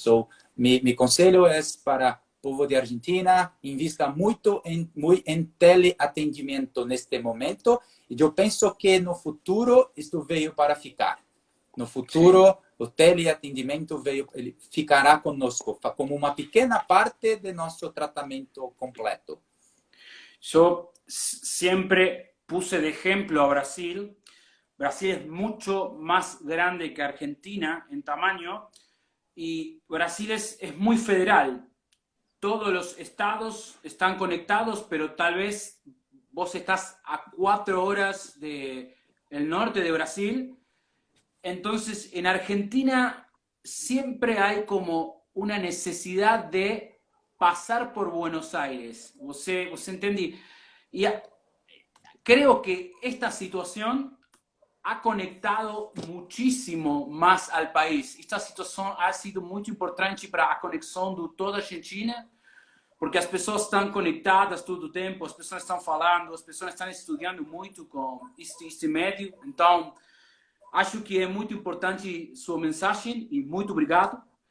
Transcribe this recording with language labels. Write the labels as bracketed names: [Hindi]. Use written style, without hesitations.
[Portuguese] So, meu conselho é para o povo de Argentina, invista muito em teleatendimento neste momento, e eu penso que no futuro isto veio para ficar. No futuro, sim, o teleatendimento ele ficará conosco como uma pequena parte de nosso tratamento completo. Eu sempre [Spanish] puse de ejemplo a Brasil. Brasil es mucho más grande que Argentina en tamaño y Brasil es muy federal. Todos los estados están conectados, pero tal vez vos estás a 4 horas del norte de Brasil. Entonces, en Argentina siempre hay como una necesidad de pasar por Buenos Aires. ¿Vos entendí? Y creo que esta situación ha conectado muchísimo más al país. [Portuguese] Esta situação ha sido muito importante para a conexão de toda a Argentina, porque as pessoas estão conectadas todo o tempo, as pessoas estão falando, as pessoas estão estudando muito com este médio. Então, acho que é muito importante sua mensagem e muito obrigado.